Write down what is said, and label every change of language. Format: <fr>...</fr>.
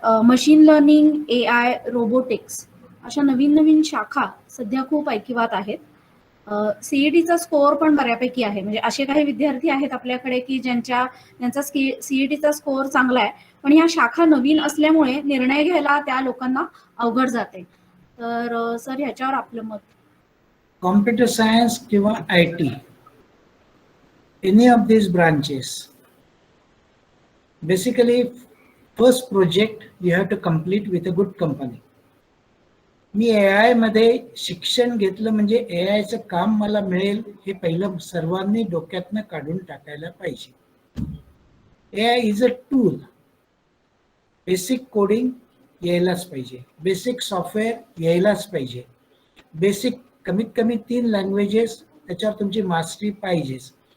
<mr>Machine learning, AI, robotics अशा नवीन शाखा सध्या खूप ऐकिवात आहेत. सीईटीचा स्कोअर पण बऱ्यापैकी आहे, म्हणजे असे काही विद्यार्थी आहेत आपल्याकडे की ज्यांचा सीईटीचा स्कोअर चांगला आहे, पण ह्या शाखा नवीन असल्यामुळे निर्णय घ्यायला त्या लोकांना अवघड जाते. तर सर ह्याच्यावर आपलं मत. कॉम्प्युटर सायन्स किंवा IT,</mr> <en>any of these branches, basically first project you have to complete with a good company.</en> <mr>मी AI मध्ये शिक्षण घेतलं म्हणजे AIचं काम मला मिळेल हे पहिलं सर्वांनी डोक्यातनं काढून टाकायला पाहिजे.</mr> <en>AI is a tool.</en> <mr>Basic coding यायलाच पाहिजे, बेसिक सॉफ्टवेअर यायलाच पाहिजे, बेसिक कमीत कमी 3 लँग्वेजेस त्याच्यावर तुमची मास्टरी पाहिजेच.</mr>